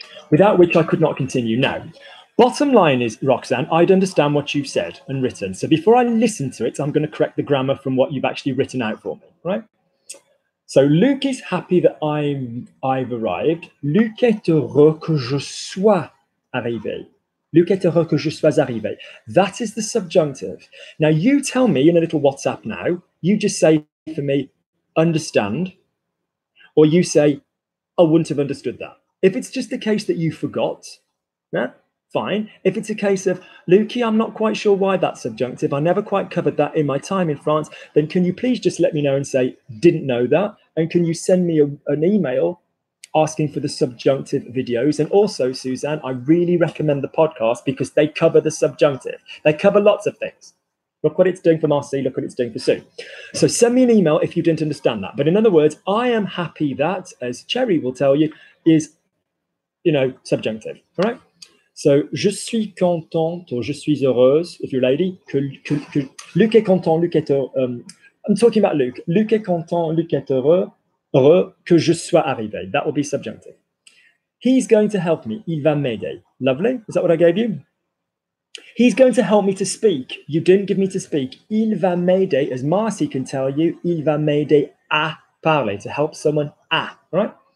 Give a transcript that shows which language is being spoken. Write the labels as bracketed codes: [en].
[en] without which I could not continue. Now, bottom line is, Roxanne, I'd understand what you've said and written. So before I listen to it, I'm going to correct the grammar from what you've actually written out for me, right? So Luc is happy that I've arrived. [fr] Luc est heureux que je sois arrivé. Luc est heureux que je sois arrivé. [en] That is the subjunctive. Now you tell me in a little WhatsApp now, you just say for me, understand, or you say, I wouldn't have understood that. If it's just a case that you forgot, yeah, fine. If it's a case of, Lukey, I'm not quite sure why that's subjunctive, I never quite covered that in my time in France, then can you please just let me know and say, didn't know that? And can you send me an email asking for the subjunctive videos? And also, Suzanne, I really recommend the podcast because they cover the subjunctive. They cover lots of things. Look what it's doing for Marcy, look what it's doing for Sue. So send me an email if you didn't understand that. But in other words, I am happy that, as Cherry will tell you, is, subjunctive, all right? [fr] So, je suis contente or je suis heureuse, [en] if you're a lady, [fr] que Luc est content, Luc est heureux. [en] I'm talking about Luc. [fr] Luc est content, Luc est heureux que je sois arrivé. [en] That will be subjunctive. He's going to help me. [fr] Il va m'aider. [en] Lovely. Is that what I gave you? He's going to help me to speak. You didn't give me to speak. [fr] Il va m'aider, [en] as Marcy can tell you, [fr] il va m'aider à parler, [en] to help someone à, right?